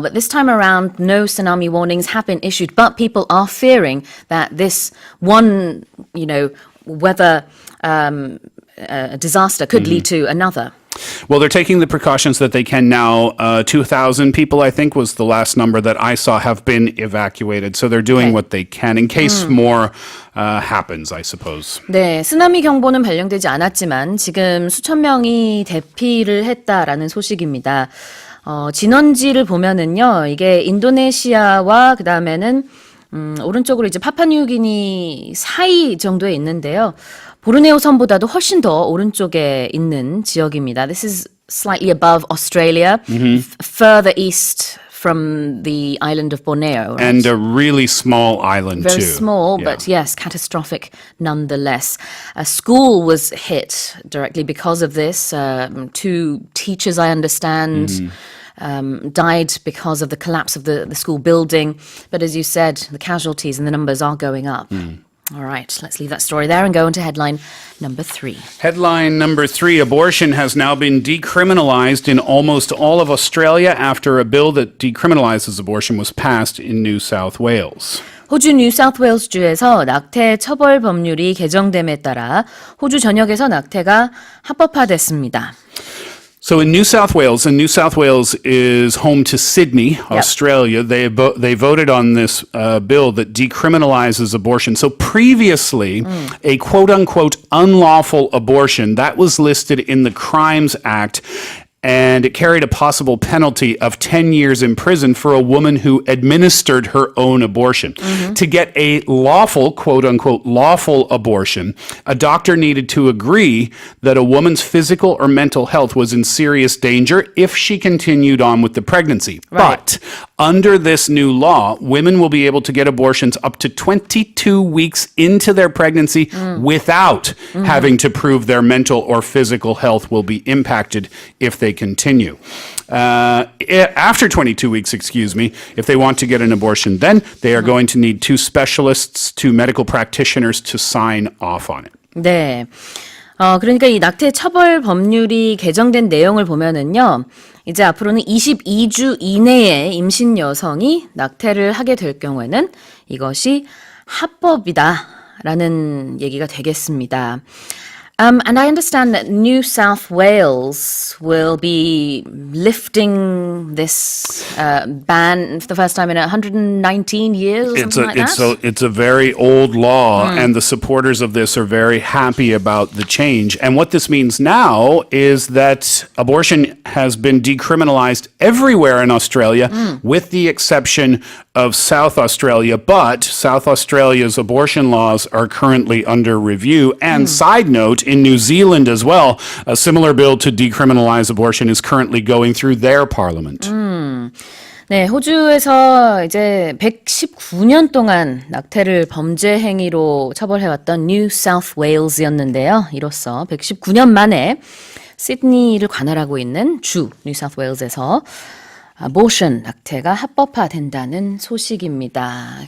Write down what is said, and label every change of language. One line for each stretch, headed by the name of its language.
English: But this time around, no tsunami warnings have been issued. But people are fearing that this one, weather disaster could lead to another. Well, they're taking the precautions that they can now. 2,000 people, I think, was the last number that I saw have been evacuated. So they're doing what they can in case more happens, I suppose.
Korean: 네, 쓰나미 경보는 발령되지 않았지만 지금 수천 명이 대피를 했다라는 소식입니다. 진원지를 보면은요, 이게 인도네시아와 그 다음에는 오른쪽으로 이제 파푸아뉴기니 사이 정도에 있는데요. 보르네오 섬보다도 훨씬 더 오른쪽에 있는 지역입니다.
English: This is slightly above Australia, further east from the island of Borneo. Right? And a really small island, Very too. small, but yes, catastrophic nonetheless. A school was hit directly because of this. 2 teachers, I understand, died because of the collapse of the school building. But as you said, the casualties and the numbers are going up. All right, let's leave that story there and go into headline number 3. Headline number 3, abortion has now been decriminalized in almost all of Australia after a bill that decriminalizes abortion was passed in New South Wales.
Korean: 호주 뉴사우스웨일스주에서 낙태 처벌 법률이 개정됨에 따라 호주 전역에서 낙태가 합법화됐습니다.
English: So in New South Wales, and New South Wales is home to Sydney, Australia, they voted on this bill that decriminalizes abortion. So previously, a quote-unquote unlawful abortion, that was listed in the Crimes Act, and it carried a possible penalty of 10 years in prison for a woman who administered her own abortion. To get a lawful, quote-unquote, lawful abortion, a doctor needed to agree that a woman's physical or mental health was in serious danger if she continued on with the pregnancy. Right. But under this new law, women will be able to get abortions up to 22 weeks into their pregnancy without having to prove their mental or physical health will be impacted if they continue. After 22 weeks, if they want to get an abortion, then they are going to need 2 specialists, 2 medical practitioners to sign off on it.
Korean: 네. 그러니까 이 낙태 처벌 법률이 개정된 내용을 보면은요. 이제 앞으로는 22주 이내에 임신 여성이 낙태를 하게 될 경우에는 이것이 합법이다라는 얘기가 되겠습니다.
English: And I understand that New South Wales will be lifting this ban for the first time in 119 years or something like that. It's a very old law, and the supporters of this are very happy about the change. And what this means now is that abortion has been decriminalized everywhere in Australia, with the exception of South Australia. But South Australia's abortion laws are currently under review. And side note, in New Zealand as well, a similar bill to decriminalize abortion is currently going through their parliament.
Korean: 네, 호주에서 이제 119년 동안 낙태를 범죄 행위로 처벌해왔던 뉴 사우스 웨일즈였는데요. 이로써 119년 만에 시드니를 관할하고 있는 주 뉴 사우스 웨일즈에서 abortion, 낙태가 합법화된다는 소식입니다.